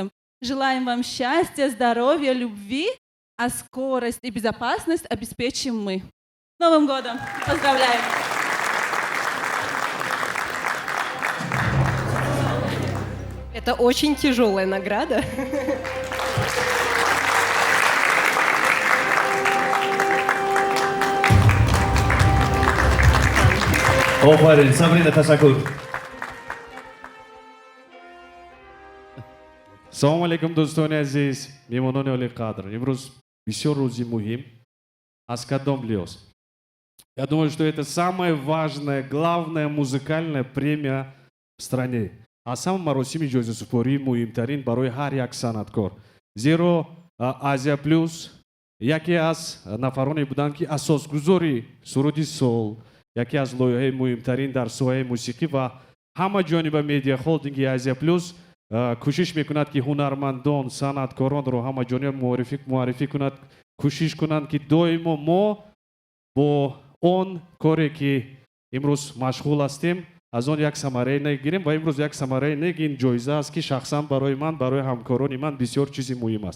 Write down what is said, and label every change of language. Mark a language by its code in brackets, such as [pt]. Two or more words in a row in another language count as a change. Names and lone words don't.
[ru] Желаем вам счастья, здоровья, любви, а скорость и безопасность обеспечим мы. С Новым годом! Поздравляем! Это очень тяжелая награда. [tg] офарин, Сабрина, ташаккур. Салом алейкум, дӯстони азиз, меҳмонони олиқадр. Имрӯз бисёр рӯзи муҳим. Аз кадом лиҳоз? [ru] Я думаю, что это самая важная, главная музыкальная премия в стране. [tg] А сам маросими ҷоизасупории муҳимтарин барои ҳар як санъаткор. Зеро Азия Плюс яке аз нафароне буданд, ки асосгузори суруди сол, яке аз лоиҳаи муҳимтарин дар соҳаи мусиқӣ ва ҳама ҷониба медиа холдинги Азия Плюс кӯшиш мекунад, ки ҳунармандон, санъаткоронро ҳама ҷониб муаррифӣ кунад, кӯшиш кунанд, ки доимо мо бо он коре, ки имрӯз машғул ҳастем, аз он як самараи нагирем ва имрӯз як самараи нагин ҷоиза аст, ки шахсан барои ман, барои ҳамкорони ман бисёр чизи муҳим аст.